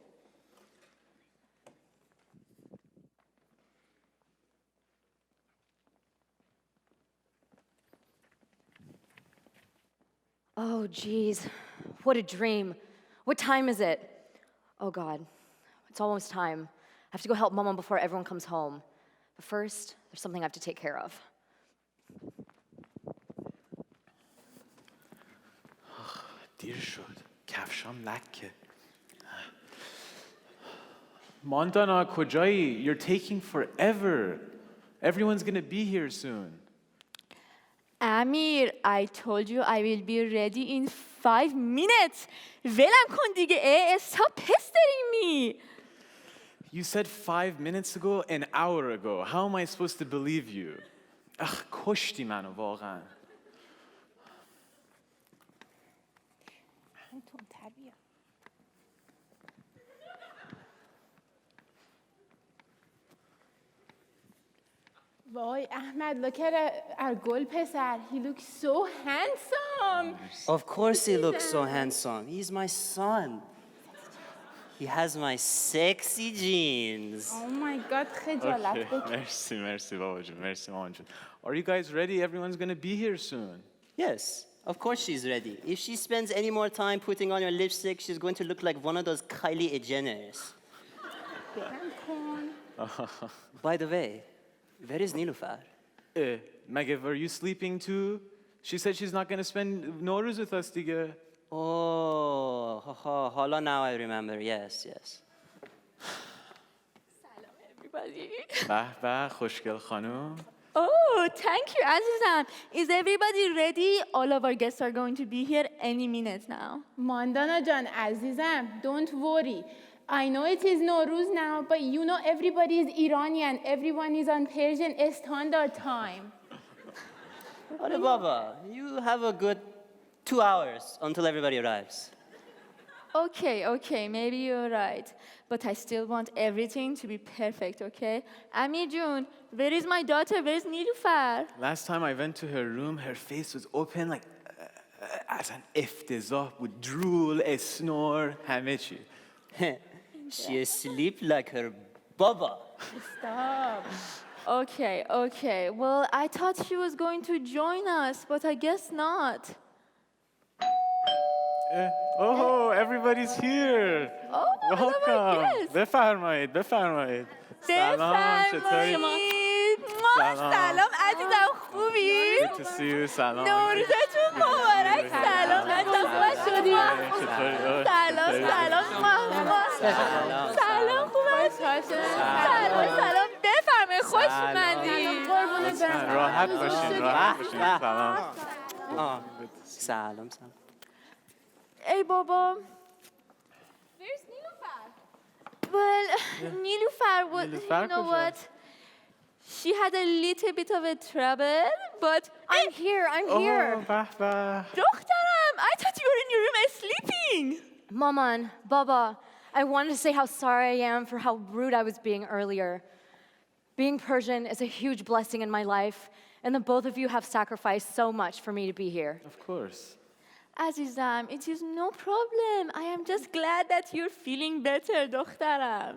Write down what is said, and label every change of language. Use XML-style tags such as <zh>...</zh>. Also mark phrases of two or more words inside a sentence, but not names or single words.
<en>Oh, geez, what a dream. What time is it? Oh, God, it's almost time. I have to go help Mama before everyone comes home. But first, there's something I have to take care of.</en> <fa>دیر شد. کفشام لکه. ماندانا کجایی؟</fa> <en>You're taking forever. Everyone's gonna be here soon. Amir, I told you I will be ready in 5 minutes.</en> <fa>ولم کن دیگه.</fa> <en>Stop pestering me. You said 5 minutes ago, an hour ago. How am I supposed to believe you?</en> <fa>کشتی منو واقعا.</fa> <en>Boy, Ahmed, look at our</en> <fa>گل پسر.</fa> <en>He looks so handsome. Of course he looks so handsome. He's my son. He has my sexy jeans. Oh my God,</en> <fa>خجالت Okay, merci بابا جون. merci مامان جون.</fa> <en>Are you guys ready? Everyone's gonna be here soon. Yes, of course she's ready. If she spends any more time putting on your lipstick, she's going to look like one of those Kylie Jenners. By the way, where is Nilufar? مگه, were you sleeping too? She said she's not gonna spend Nowruz with us دیگه. Oh, hala, now I remember. Yes. Salam, everybody.</en> <fa>به خوشگل خانم.</fa> <en>Oh, thank you, Azizam. Is everybody ready? All of our guests are going to be here any minute now. Mandana Jan, Azizam, don't worry. I know it is Nowruz now, but you know everybody is Iranian. Everyone is on Persian Standard Time. Hadi Baba, you have a good 2 hours until everybody arrives. Okay, maybe you're right. But I still want everything to be perfect, okay? Amir Jun, where is my daughter? Where is Nilufar? Last time I went to her room, her face was open like as an</en> <fa>افتضاح بود.</fa> <en>Drool, a snore,</en> <fa>همه چی.</fa> <en>She sleep like her baba. Stop. Okay. Well, I thought she was going to join us, but I guess not. Oh, everybody's here. Oh, hello, my Welcome. guest.</en> <fa>بفرمایید. سلام، چطوری؟ سلام عزیزم، خوبی؟</fa> <en>Good to see you.</en> <fa>سلام. نوروزتون مبارک. سلام عزیزم، خوب شدی؟ سلام خوب هستی؟ سلام بفرمایید، خوش اومدید. راحت باشین. سلام. سلام. ای بابا.</fa> <en>Where's Nilufar? Well, Nilufar was, you know what? She had a little bit of a trouble, but I'm here.</en> <fa>به به. دخترم,</fa> <en>I thought you were in your room sleeping. Maman, Baba, I wanted to say how sorry I am for how rude I was being earlier. Being Persian is a huge blessing in my life, and the both of you have sacrificed so much for me to be here. Of course. Azizam, it is no problem. I am just glad that you're feeling better, دخترم.</en>